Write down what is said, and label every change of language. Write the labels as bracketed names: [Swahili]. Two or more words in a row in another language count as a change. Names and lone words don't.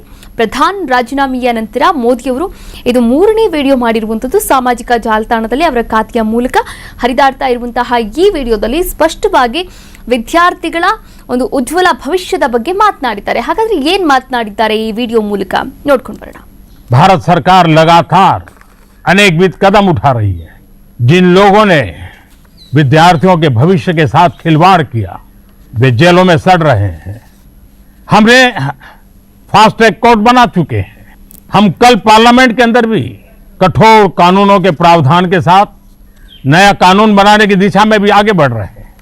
[Kannada] ಪ್ರಧಾನ್ ರಾಜೀನಾಮೆಯ ನಂತರ ಮೋದಿಯವರು ಇದು ಮೂರನೇ ವಿಡಿಯೋ ಮಾಡಿರುವಂಥದ್ದು. ಸಾಮಾಜಿಕ ಜಾಲತಾಣದಲ್ಲಿ ಅವರ ಖಾತೆಯ ಮೂಲಕ ಹರಿದಾಡ್ತಾ ಇರುವಂತಹ ಈ ವಿಡಿಯೋದಲ್ಲಿ ಸ್ಪಷ್ಟವಾಗಿ ವಿದ್ಯಾರ್ಥಿಗಳ ಒಂದು ಉಜ್ವಲ ಭವಿಷ್ಯದ ಬಗ್ಗೆ ಮಾತನಾಡಿದ್ದಾರೆ. ಹಾಗಾದ್ರೆ ಏನ್ ಮಾತನಾಡಿದ್ದಾರೆ ಈ ವಿಡಿಯೋ ಮೂಲಕ ನೋಡ್ಕೊಂಡು ಬರೋಣ. [Hindi] भारत सरकार लगातार अनेकविध कदम उठा रही है. जिन लोगों ने विद्यार्थियों के भविष्य के साथ खिलवाड़ किया वे जेलों में सड़ रहे हैं. हमने [English] fast track court [Hindi] बना चुके हैं. हम कल पार्लियामेंट के अंदर भी कठोर कानूनों के प्रावधान के साथ नया कानून बनाने की दिशा में भी आगे बढ़ रहे हैं.